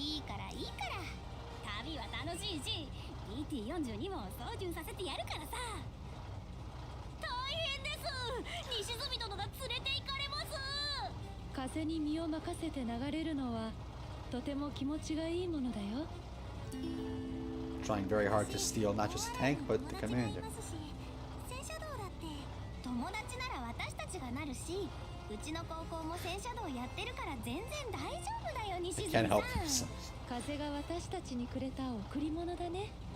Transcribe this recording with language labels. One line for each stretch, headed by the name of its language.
Japanese: いいからいいから。旅は楽しいし、BT42 も操縦させてやるからさ。大変です。西住殿が連れて行かれます。風に身を任せて流れるのはとても気持ちがいいものだよ。
English: Trying very hard to steal not just the tank, but the commander.
Japanese: 戦車道だって友達なら私たちがなるし、うちの高校も戦車道やってるから全然大丈夫だよ、西住さん。
English: Can't help themselves.
Japanese: 風が私たちにくれた贈り物だね。